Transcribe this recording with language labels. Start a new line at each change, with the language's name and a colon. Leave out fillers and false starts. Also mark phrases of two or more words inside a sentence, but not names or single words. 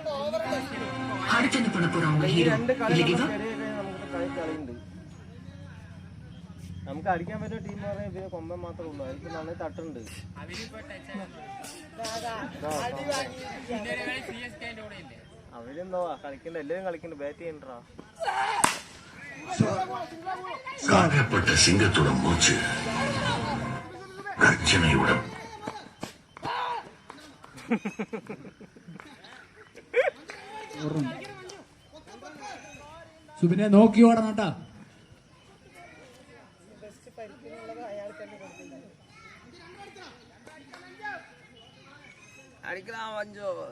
Malayalam: രണ്ട് കളി കളിയുണ്ട്. നമുക്ക് അടിക്കാൻ പറ്റുന്ന ടീം പറഞ്ഞാൽ ഇവര് കൊമ്പൻ മാത്രമേ ഉള്ളൂ. അതിൽ നന്നായി തട്ടുണ്ട്. അവരെന്തോ കളിക്കണ്ട, എല്ലാവരും കളിക്കണ്ട, ബാറ്റ് ചെയ്യണ്ടാ.
Tamil: காயப்பட்ட சிங்கத்துடன் மூச்சு கர்ஜனையுடன்
Malayalam: സുബിനെ നോക്കി ഓടണം കേട്ടാ. അടിക്കണം വഞ്ചോ.